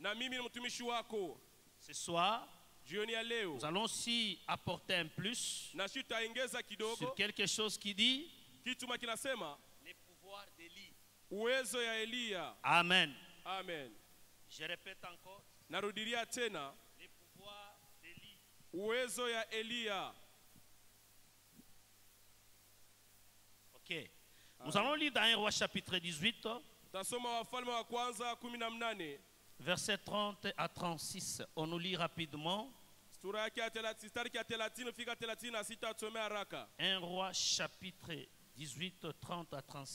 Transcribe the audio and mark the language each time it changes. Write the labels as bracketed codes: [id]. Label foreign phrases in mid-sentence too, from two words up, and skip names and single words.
[fr] Ce soir, nous allons aussi apporter un plus sur quelque chose qui dit le pouvoir d'Élie. Amen. Amen. Je répète encore. [sw] Narudilia tena. [fr] Le pouvoir d'Élie. [sw] Uwezo ya Elia. [fr] Ok. Nous allons lire dans 1 Roi chapitre 18. Verset 30 à 36. On nous lit rapidement. 1 Roi chapitre 18, 30 à 36.